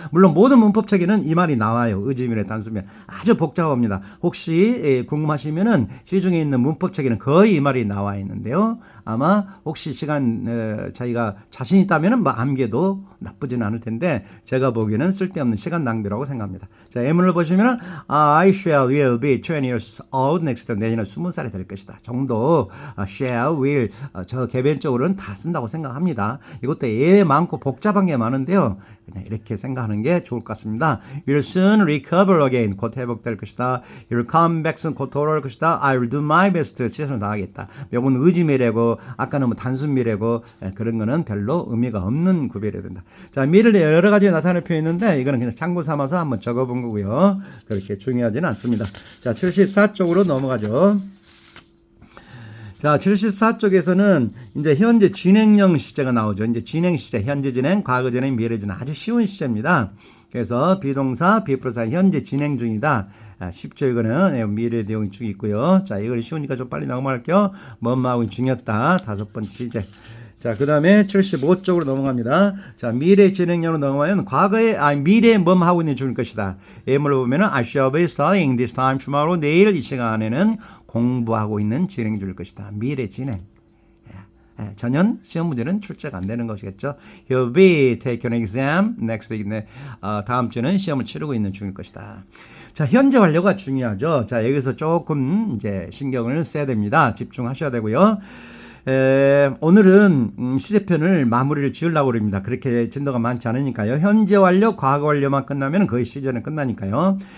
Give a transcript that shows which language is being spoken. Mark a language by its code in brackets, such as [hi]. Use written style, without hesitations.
[ko] 물론 모든 문법책에는 이 말이 나와요. 의지미래, 단수미래 아주 복잡합니다. 혹시 궁금하시면은 시중에 있는 문법책에는 거의 이 말이 나와 있는데요. 아마 혹시 시간 자기가 자신 있다면은 뭐 암기도 나쁘진 않을 텐데 제가 보기에는 쓸데없는 시간 낭비라고 생각합니다. 자, 예문을 보시면은 [en] I will be 20 years old next year. [ko] 내년에 20살이 될 것이다 정도 shall, will 저 개변적으로는 다 쓴다고 생각합니다. 이것도 예 많고 복잡한 게 많은데요. 그냥 이렇게 생각하는 게 좋을 것 같습니다. [en] You'll soon recover again. [ko] 곧 회복될 것이다. [en] You'll come back soon. [ko] 곧 돌아올 것이다. [en] I will do my best. [ko] 최선을 다하겠다. 이건 의지미래고 아까는 뭐 단순미래고 그런 거는 별로 의미가 없는 구별이 된다. 자, 미래를 여러 가지 나타낼 표현이 있는데 이거는 그냥 참고 삼아서 한번 적어본 거고요. 그렇게 중요하지는 않습니다. 자, 74쪽으로 넘어가죠. 자, 74쪽에서는 이제 현재 진행형 시제가 나오죠. 이제 진행 시제, 현재 진행, 과거 진행, 미래 진행 아주 쉬운 시제입니다. 그래서 비동사, 비프로사 현재 진행 중이다. 쉽죠, 이거는. 미래 내용이 쭉 있고요. 자, 이걸 쉬우니까 좀 빨리 넘어갈게요. 뭐뭐하고 중요하다. 5번째 시제. 자, 그 다음에 75쪽으로 넘어갑니다. 자, 미래 진행형으로 넘어가면 미래에 뭐뭐 하고 있는 중일 것이다. 예문을 보면은 [en] I shall be studying this time tomorrow. [ko] 내일 이 시간에는 공부하고 있는 진행 중일 것이다. 미래 진행. 전년 시험 문제는 출제가 안 되는 것이겠죠. [en] He'll be taking an exam next week. [ko] 다음 주는 시험을 치르고 있는 중일 것이다. 자, 현재 완료가 중요하죠. 자, 여기서 조금 이제 신경을 써야 됩니다. 집중하셔야 되고요. 오늘은 시제편을 마무리를 지으려고 합니다. 그렇게 진도가 많지 않으니까요. 현재 완료, 과거 완료만 끝나면 거의 시제는 끝나니까요.